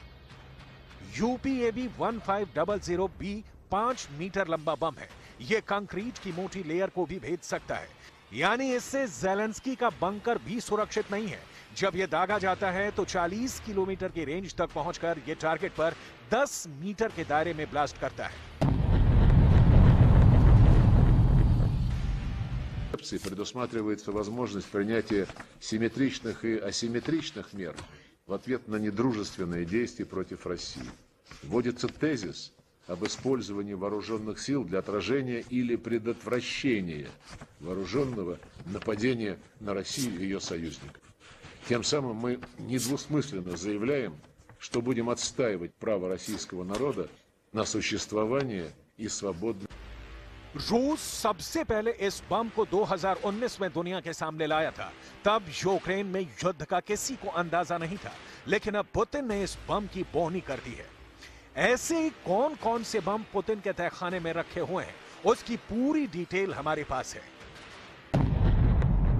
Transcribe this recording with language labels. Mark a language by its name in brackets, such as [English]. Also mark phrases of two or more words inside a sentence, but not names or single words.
[Hindi] UPAB 1500B 5 मीटर लंबा बम है। यह कंक्रीट की मोटी लेयर को भी भेद सकता है, यानी इससे ज़ेलेंस्की का बंकर भी सुरक्षित नहीं है। जब यह दागा जाता है तो 40 किलोमीटर की रेंज तक पहुंचकर यह टारगेट पर 10 मीटर के दायरे में ब्लास्ट करता है। [Russian] Предусматривается возможность принятия симметричных и асимметричных мер в ответ на недружественные действия против России. Вводится тезис об использовании вооруженных сил для отражения или предотвращения вооруженного нападения на Россию и ее союзников. Тем самым мы недвусмысленно заявляем, что будем отстаивать право российского народа на существование и свободное. [Hindi] रूस सबसे पहले इस बम को 2019 में दुनिया के सामने लाया था। तब यूक्रेन में युद्ध का किसी को अंदाजा नहीं था, लेकिन अब पुतिन ने इस बम की बोहनी कर दी है। ऐसे कौन कौन से बम पुतिन के तहखाने में रखे हुए हैं, उसकी पूरी डिटेल हमारे पास है।